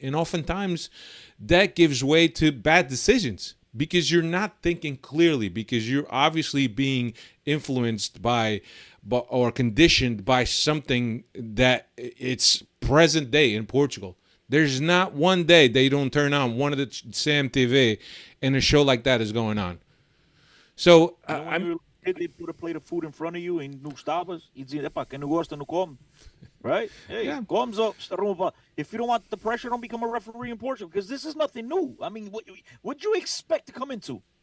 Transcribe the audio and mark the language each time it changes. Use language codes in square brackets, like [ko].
[en] And oftentimes that gives way to bad decisions, because you're not thinking clearly, because you're obviously being influenced by or conditioned by something that it's present day in Portugal. There's not one day they don't turn on one of the CMTV and a show like that is going on. So they put a plate of food in front of you and [pt] no estavas e dizia, epá, quem não gosta não come. [en] Right? Hey, Yeah. Comes up. If you don't want the pressure, don't become a referee in Portugal, because this is nothing new. I mean, what you expect to come into?